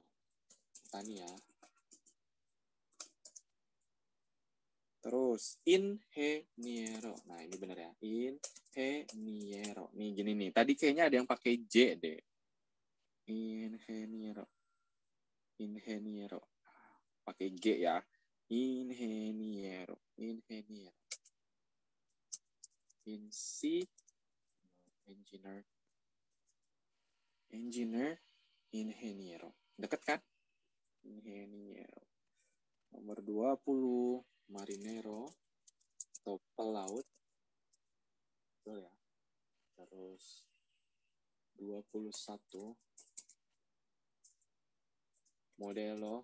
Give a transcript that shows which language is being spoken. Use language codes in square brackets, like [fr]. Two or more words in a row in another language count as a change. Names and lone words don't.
[id] Tani ya. Terus ingeniero. Nah, ini benar ya. Ingeniero. Nih gini nih. Tadi kayaknya ada yang pakai J deh. Ingeniero. Pakai G ya. [es] Ingeniero. Engineer. Ingeniero. [id] Dekat kan? Ingeniero. Nomor 20, marinero atau pelaut. Betul ya. Terus 21, modelo.